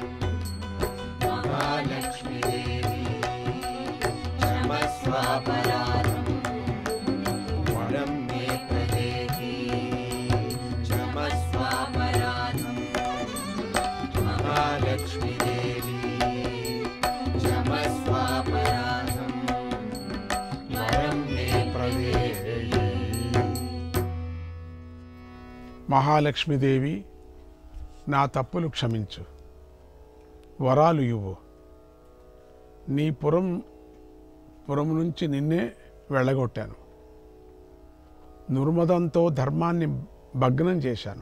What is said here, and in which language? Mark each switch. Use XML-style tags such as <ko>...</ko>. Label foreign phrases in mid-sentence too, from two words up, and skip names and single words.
<sa>महालक्ष्मी देवी क्षमस्वापराधं वरं मे प्रदेहि क्षमस्वापराधं महालक्ष्मी देवी क्षमस्वापराधं वरं मे प्रदेहि</sa> <te>మహాలక్ష్మీదేవి నా తప్పులు క్షమించు, వరాలు ఇవ్వు. నీ పురం నుంచి నిన్నే వెళ్ళగొట్టాను. దుర్మదంతో ధర్మాన్ని భగ్నం చేశాను.</te>